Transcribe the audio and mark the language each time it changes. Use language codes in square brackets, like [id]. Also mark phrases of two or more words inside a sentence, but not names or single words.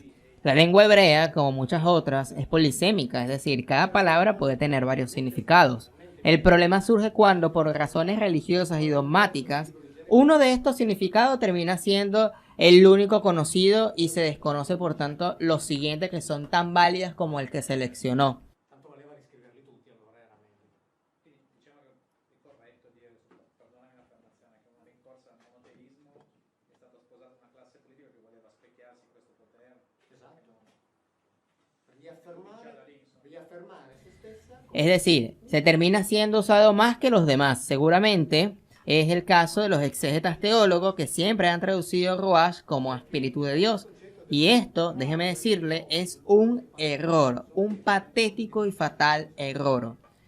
[es] La lengua hebrea, como muchas otras, es polisémica, es decir, cada palabra puede tener varios significados. El problema surge cuando, por razones religiosas y dogmáticas, uno de estos significados termina siendo el único conocido y se desconoce por tanto los siguientes que son tan válidas como el que seleccionó. [it] Tanto valeva riscriverli tutti allora era meglio. Quindi diciamo che è corretto dire, perdonami l'affermazione, che una rincorsa al monoteismo è stata sposata una classe politica che voleva specchiarsi in questo potere. Esatto. Per riaffermare se stessa. [es] Es decir, se termina siendo usado más que los demás. Seguramente es el caso de los exégetas teólogos que siempre han traducido Ruach como Espíritu de Dios. Y esto, déjeme decirle, es un error, un patético y fatal error.